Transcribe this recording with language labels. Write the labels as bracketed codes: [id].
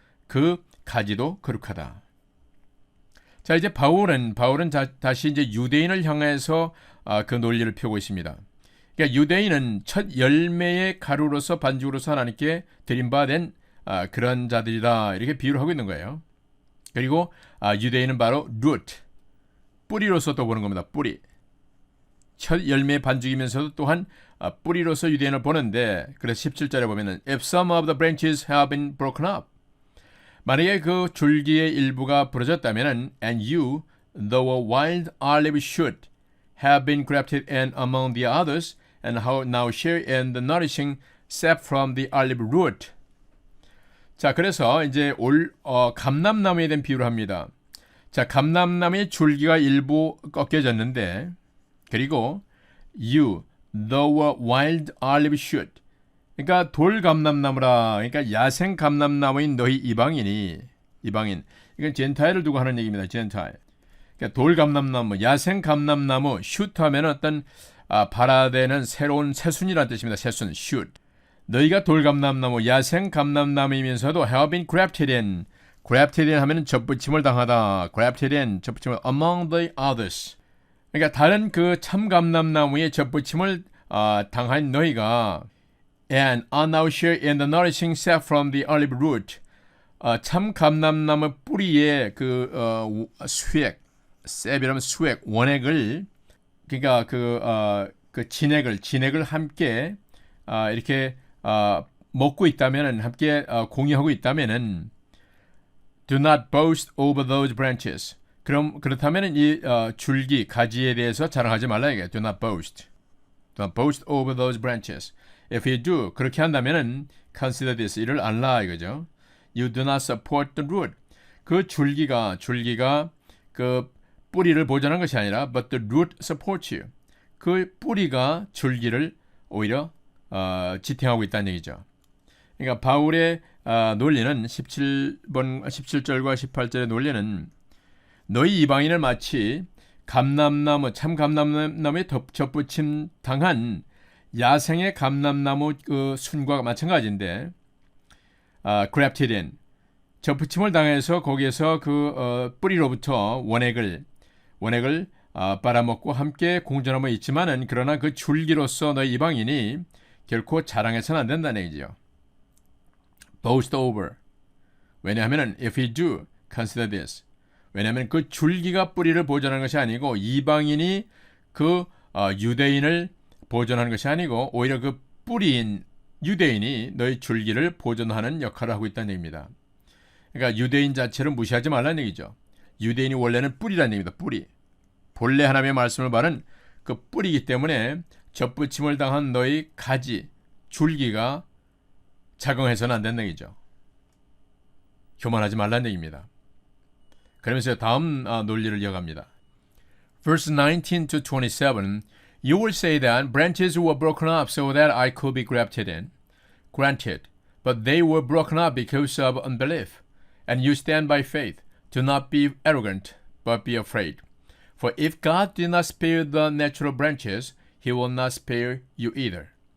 [ko] 그 가지도 거룩하다. 자, 이제 바울은 다시 이제 유대인을 향해서 그 논리를 펴고 있습니다. 그러니까 유대인은 첫 열매의 가루로서 반죽으로서 하나님께 드림받은 그런 자들이다 이렇게 비유를 하고 있는 거예요. 그리고 유대인은 바로 root, 뿌리로서 또 보는 겁니다. 뿌리. 첫 열매의 반죽이면서도 또한 뿌리로서 유대인을 보는데 그래서 17절에 보면은 [en] If some of the branches have been broken up [ko] 만약에 그 줄기의 일부가 부러졌다면은 [en] and you, though a wild olive shoot, have been grafted in among the others and now share in the nourishing sap from the olive root. [ko] 자, 그래서 이제 감람나무에 대한 비유를 합니다. 자, 감람나무의 줄기가 일부 꺾여졌는데 그리고 [en] you, though a wild olive shoot [ko] 그러니까 돌감람나무라 그러니까 야생 감람나무인 너희 이방인 이건 젠타일을 두고 하는 얘기입니다. 젠타일. 그러니까 돌감람나무 야생 감람나무 슛 하면 어떤 발화되는 새로운 새순이라는 뜻입니다. 새순 슛. 너희가 돌감람나무 야생 감람나무이면서도 [en] have been grafted in [ko] 하면은 접붙임을 당하다. [en] grafted in 접붙임을 among the others. [ko] 그러니까 다른 그 참감람나무의 접붙임을 당한 너희가 [en] and are now share in the nourishing sap from the olive root. [ko] 참 감람나무 뿌리의 그 수액, 셉이라면 수액, 원액을 그러니까 그 진액을 함께 이렇게 먹고 있다면은 함께 공유하고 있다면은 [en] do not boast over those branches. [ko] 그렇다면은 이 줄기 가지에 대해서 자랑하지 말라 이게. [en] Do not boast over those branches. If you do, [ko] 그렇게 한다면은 [en] consider this, [ko] 이를 알라 이거죠. [en] you do not support the root. [ko] 그 줄기가 그 뿌리를 보존한 것이 아니라 [en] but the root supports you. [ko] 그 뿌리가 줄기를 오히려 지탱하고 있다는 얘기죠. 그러니까 바울의 논리는 17절과 18절의 논리는 너희 이방인을 마치 참 감람나무에 접붙임 당한 야생의 감람나무 그 순과 마찬가지인데 grafted in 접붙임을 당해서 거기에서 그 뿌리로부터 원액을 빨아먹고 함께 공존하고 있지만은 그러나 그 줄기로서 너희 이방인이 결코 자랑해서는 안 된다는 얘기죠. [en] boast over. 왜냐하면 if you do, consider this. [ko] 왜냐하면 그 줄기가 뿌리를 보존하는 것이 아니고 이방인이 그 유대인을 보존하는 것이 아니고 오히려 그 뿌리인 유대인이 너희 줄기를 보존하는 역할을 하고 있다는 얘기입니다. 그러니까 유대인 자체를 무시하지 말라는 얘기죠. 유대인이 원래는 뿌리라는 얘기입니다. 뿌리. 본래 하나님의 말씀을 받은 그 뿌리이기 때문에 접붙임을 당한 너희 가지, 줄기가 작용해서는 안 된다는 얘기죠. 교만하지 말라는 얘기입니다. 그러면서 다음 논리를 이어갑니다. [en] Verse 19 to 27 You will say that branches were broken up so that I could be grafted in. Granted, but they were broken up because of unbelief. And you stand by faith. Do not be arrogant, but be afraid. For if God did not spare the natural branches, he will not spare you either.